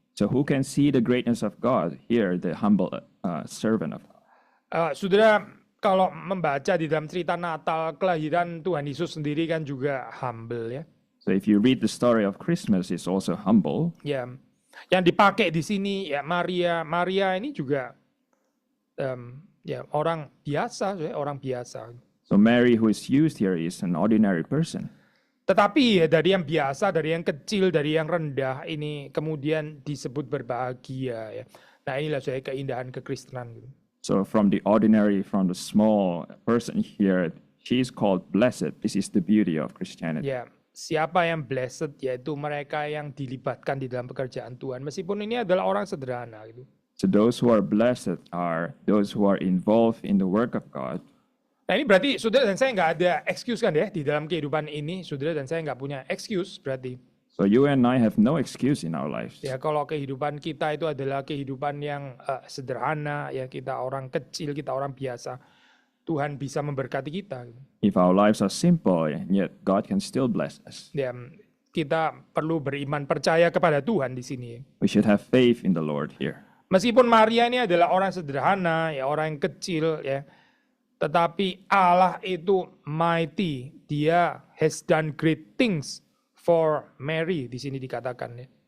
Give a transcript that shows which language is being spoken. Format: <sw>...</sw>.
<en>So who can see the greatness of God? Here, the humble servant of God.</en> <id>Saudara, kalau membaca di dalam cerita Natal, kelahiran Tuhan Yesus sendiri kan juga humble ya.</id> <en>So if you read the story of Christmas, it's also humble.</en> <id>Ya, yang dipakai di sini ya Maria ini juga ya orang biasa, orang biasa.</id> <en>So Mary, who is used here, is an ordinary person.</en> <id>Tetapi ya dari yang biasa, dari yang kecil, dari yang rendah ini kemudian disebut berbahagia ya. Nah inilah saya keindahan kekristenan gitu.</id> <en>So from the ordinary, from the small person here, she is called blessed. This is the beauty of Christianity.</en> <id>Ya, siapa yang blessed yaitu mereka yang dilibatkan di dalam pekerjaan Tuhan. Meskipun ini adalah orang sederhana gitu.</id> <en>So those who are blessed are those who are involved in the work of God.</en> <id>Nah ini berarti saudara dan saya nggak ada excuse kan ya di dalam kehidupan ini. Saudara dan saya nggak punya excuse berarti.</id> <en>So you and I have no excuse in our lives.</en> <id>Ya kalau kehidupan kita itu adalah kehidupan yang sederhana, ya kita orang kecil, kita orang biasa, Tuhan bisa memberkati kita.</id> <en>If our lives are simple, and yet God can still bless us.</en> <id>Ya kita perlu beriman percaya kepada Tuhan di sini.</id> <en>We should have faith in the Lord here.</en> <id>Meskipun Maria ini adalah orang sederhana, ya orang yang kecil, ya, tetapi Allah itu mighty, Dia has done great things for Mary di sini dikatakan ya.</id>